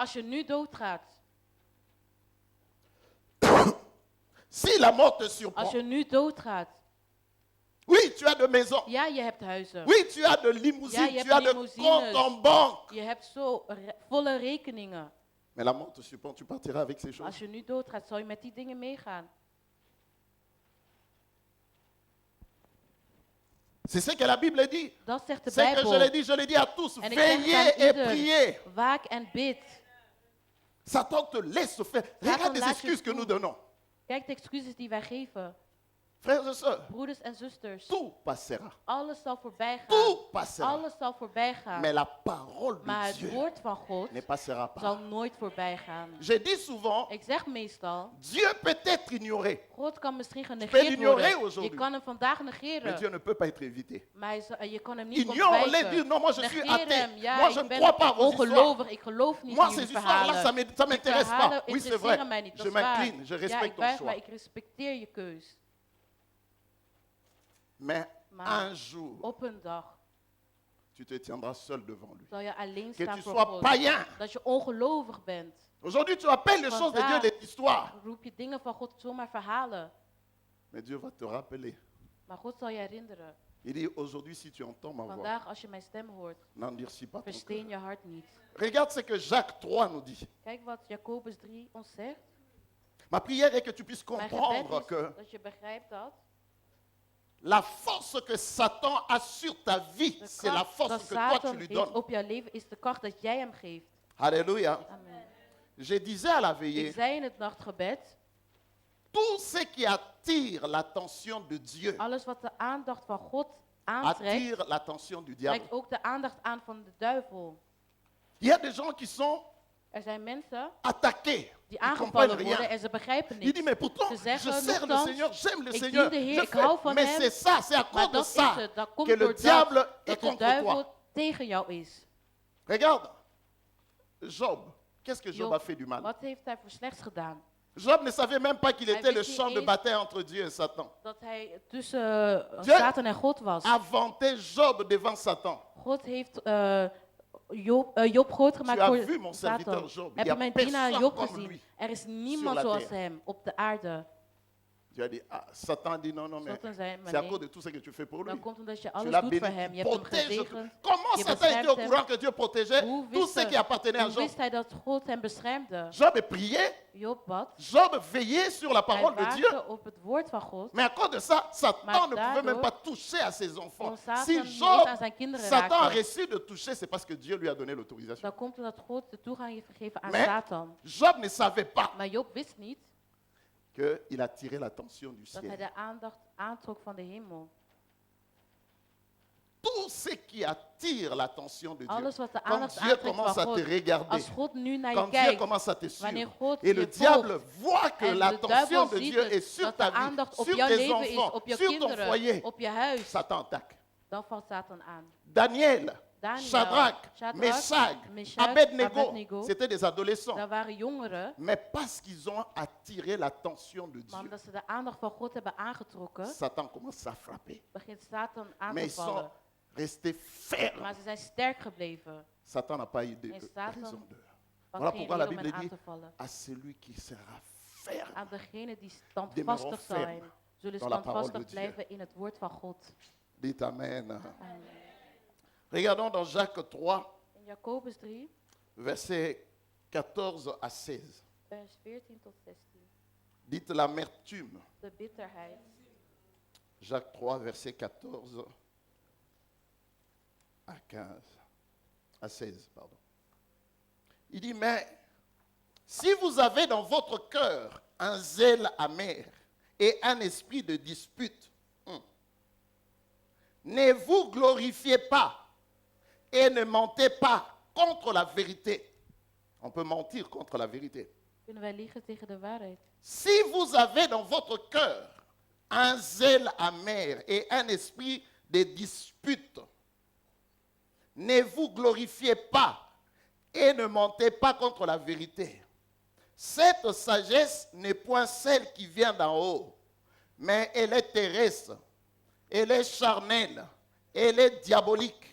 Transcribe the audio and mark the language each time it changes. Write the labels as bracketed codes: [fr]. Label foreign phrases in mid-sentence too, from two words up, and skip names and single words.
[nl] als je nu doodgaat, [fr] si la mort te [nl] als [fr] surprend, [nl] je nu doodgaat, [fr] oui, tu as de maisons, [nl] ja, je hebt huizen. [fr] oui, tu as de [nl] Ja, [fr] limousines, [nl] je [fr] tu [nl] hebt [fr] as de [nl] limousines. [fr] comptes en banque. [nl] Je hebt zo volle rekeningen. [fr] Mais la mort te surprend, tu partiras avec ces choses. [nl] Als je nu doodgaat, zal je met die dingen meegaan. [fr] C'est ce que la Bible dit. [nl] Dat zegt de [fr] C'est que [nl] Bijbel. [fr] je l'ai dit à tous. [nl] En ik zeg het aan [fr] Veillez et [nl] ieder. [fr] priez. [nl] Waak en bid. [fr] Satan te laisse faire. Regarde les [nl] laat je [fr] excuses que [nl] toe. [fr] nous donnons. [nl] Kijk de excuses die wij geven. [fr] Frères et sœurs, [nl] Broeders en zusters. [fr] tout passera. [nl] Alles zal voorbij gaan. [fr] Tout passera. [nl] Alles zal voorbij gaan. [fr] Mais la parole [nl] Maar de het [fr] Dieu [nl] woord van God [fr] ne passera [nl] zal [fr] pas. [nl] nooit voorbij gaan. [fr] Je dis souvent, [nl] Ik zeg meestal, [fr] Dieu peut être ignoré, [nl] God kan misschien [fr] peux [nl] genegeerd [fr] l'ignorer [nl] worden. Je [fr] aujourd'hui. [nl] kan hem vandaag [fr] mais [nl] negeren. [fr] Dieu ne peut pas être évité. [nl] Maar je kan hem niet [fr] Ignore-les, dis [nl] ontwijken. [fr] non, moi je suis [nl] Negeer [fr] athée. [nl] hem. Ja, [fr] Moi je [nl] ik [fr] ne [nl] ben [fr] crois pas à vos histoires. [nl] ongelovig. Ik geloof niet [fr] Moi [nl] in [fr] ces [nl] jullie [fr] histoires-là, [nl] verhalen. [fr] ça ne m'intéresse pas. [nl] verhalen [fr] Oui, c'est [nl] interesseren [fr] vrai. [nl] mij niet. Dat [fr] Je [nl] is waar. [fr] m'incline, je [nl] Ja, [fr] respecte [nl] ik [fr] ton [nl] buig [fr] choix. [nl] mij. Ik respecteer je keus. [fr] Mais [nl] Maar [fr] un jour, [nl] op een dag [fr] tu te tiendras seul devant lui. [nl] zal je alleen [fr] Que [nl] staan [fr] tu [nl] voor [fr] sois [nl] God. [fr] païen. [nl] Dat je ongelovig bent. [fr] Aujourd'hui, tu appelles les choses de Dieu des histoires. [nl] Roep je dingen van God zomaar verhalen. [fr] Mais Dieu va te rappeler. [nl] Maar God zal je herinneren. [fr] Il dit, aujourd'hui, si tu entends ma voix, [nl] Vandaag als je mijn stem hoort, [fr] n'endurcis pas ton cœur. [nl] versteen je hart niet. [fr] Regarde ce que Jacques 3 nous dit. [nl] Kijk wat Jacobus 3 ons zegt. [fr] Ma prière est que tu puisses [nl] Mijn [fr] comprendre [nl] gebed is [fr] que [nl] dat je begrijpt dat [fr] la force que Satan a sur ta vie, [nl] de [fr] c'est la [nl] kracht [fr] force [nl] dat [fr] que toi tu [nl] Satan [fr] lui [nl] heeft [fr] donnes. [nl] op jouw leven is de kracht dat jij hem geeft. [fr] Alléluia. [nl] Amen. [fr] Je disais à la [nl] Ik [fr] veillée, [nl] zei in het nachtgebed, [fr] tout ce qui attire l'attention de Dieu [nl] alles wat de aandacht van God aantrekt, [fr] attire l'attention du diable. [nl] trekt ook de aandacht aan van de duivel. [fr] Il y a des gens qui sont [nl] Er zijn mensen [fr] attaqués. [nl] die [fr] Ils comprennent [nl] aangevallen [fr] rien. [nl] worden en ze begrijpen [fr] Il dit, [nl] niets. [fr] mais pourtant, [nl] Ze [fr] je [nl] zeggen, [fr] sers le [nl] nochtans, [fr] Seigneur, j'aime le [nl] ik [fr] Seigneur. [nl] dien de Heer, [fr] je [nl] ik [fr] fais. [nl] hou van [fr] Mais [nl] hem. [fr] c'est ça, c'est à [nl] Maar [fr] cause de [nl] dat is [fr] ça [nl] het, dat komt [fr] que le [nl] doordat [fr] diable est [nl] dat de [fr] contre [nl] duivel [fr] toi. [nl] tegen jou is. [fr] Regarde, Job, qu'est-ce que Job [nl] Job, [fr] a fait du mal? [nl] wat heeft hij voor slechts gedaan? [fr] Job ne savait même pas qu'il [nl] Hij [fr] était le [nl] wist niet [fr] champ de [nl] eens- [fr] bataille entre Dieu et Satan. [nl] Dat hij tussen [fr] Dieu [nl] Satan en God was. [fr] A vanté Job devant Satan. [nl] God heeft Job groot gemaakt [fr] Tu as [nl] voor [fr] vu mon serviteur [nl] Satan. [fr] Job? [nl] Heb [fr] Il y a [nl] je mijn dienaar [fr] personne [nl] Job [fr] comme [nl] gezien? [fr] lui [nl] Er is [fr] sur [nl] niemand [fr] la [nl] zoals [fr] terre. [nl] hem op de aarde. [fr] Tu as dit, ah, Satan a dit non, non, mais [nl] Satan zei, maar [fr] c'est à [nl] nee, [fr] cause de tout ce que tu fais pour lui. [nl] dat komt omdat je [fr] Tu [nl] alles [fr] l'as [nl] doet [fr] béni, [nl] voor hem. [fr] tu [nl] Je hebt hem [fr] protèges tout. [nl] gezegend. [fr] Comment [nl] Je [fr] Satan était au [nl] beschermt [fr] courant que Dieu protégeait [nl] Hoe [fr] tout [nl] wist, [fr] ce qui appartenait à [nl] hoe [fr] Job? [nl] wist hij dat God hem beschermde? [fr] Job priait, [nl] Job bad. [fr] Job veillait sur la [nl] Hij [fr] parole de Dieu. [nl] waakte op het woord van God. [fr] Mais à cause de ça, Satan [nl] Maar [fr] ne pouvait [nl] daardoor [fr] même pas toucher à ses enfants. [nl] kon Satan [fr] Si [nl] niet [fr] Job, [nl] aan zijn kinderen [fr] Satan a [nl] raken. [fr] reçu de toucher, c'est parce que Dieu lui a donné l'autorisation. [nl] Dan komt omdat God de toegang heeft gegeven aan [fr] Mais [nl] Satan. [fr] Job ne savait pas [nl] Maar Job wist niet [fr] qu'il attirait l'attention du [nl] dat hij [fr] ciel. [nl] de aandacht aantrok van de hemel. [fr] Tout ce qui attire l'attention de Dieu, [nl] Alles wat de [fr] quand [nl] aandacht [fr] Dieu [nl] aantrekt [fr] commence [nl] van [fr] à te [nl] God. [fr] regarder, [nl] Als God nu naar je [fr] quand Dieu [nl] kijkt, [fr] commence à te [nl] wanneer [fr] suivre, [nl] God [fr] et le [nl] je [fr] diable [nl] volgt, [fr] voit que [nl] en de [fr] l'attention [nl] duivel [fr] de [nl] ziet [fr] Dieu [nl] het, [fr] est sur [nl] dat [fr] ta [nl] de [fr] vie, [nl] aandacht op [fr] sur [nl] jouw [fr] tes [nl] leven is, [fr] enfants, [nl] op jouw [fr] sur ton [nl] kinderen, [fr] foyer, [nl] op je huis, [fr] Satan attaque. [nl] dan valt Satan aan. [fr] Daniel, [nl] Daniel, [fr] Shadrach, [nl] Shadrach, [fr] Meshach, [nl] Meshach, [fr] Abednego, [nl] Abednego, [fr] c'était des adolescents. [nl] Dat waren jongeren, [fr] Mais parce qu'ils ont attiré l'attention de [nl] maar [fr] Dieu, [nl] omdat ze de aandacht van God hebben aangetrokken, [fr] Satan commence à frapper. [nl] begint Satan aan [fr] Mais [nl] te [fr] ils sont [nl] vallen. [fr] restés fermes. [nl] Maar ze zijn sterk gebleven. [fr] Satan n'a pas eu de [nl] En Satan [fr] raison d'eux. [nl] Was [fr] Voilà [nl] geen [fr] pourquoi la [nl] reden om [fr] Bible [nl] hen aan [fr] dit [nl] te vallen. [fr] à celui qui sera ferme. [nl] Aan degene die [fr] Demeurons [nl] standvastig zijn, [fr] fermes [nl] zullen [fr] dans la parole de [nl] standvastig [fr] Dieu. [nl] blijven in het woord van God. [fr] Dites Amen. [nl] Amen. [fr] Regardons dans Jacques 3, [nl] In Jacobus 3, [fr] versets 14 à 16. [nl] vers 14 tot 16. [fr] Dites l'amertume. [nl] De bitterheid. [fr] Jacques 3, verset 14 à 15. À 16, pardon. Il dit, mais si vous avez dans votre cœur un zèle amer et un esprit de dispute, ne vous glorifiez pas et ne mentez pas contre la vérité. On peut mentir contre la vérité. [nl] Kunnen wij liegen tegen de waarheid? [fr] Si vous avez dans votre cœur un zèle amer et un esprit de dispute, ne vous glorifiez pas et ne mentez pas contre la vérité. Cette sagesse n'est point celle qui vient d'en haut, mais elle est terrestre, elle est charnelle, elle est diabolique.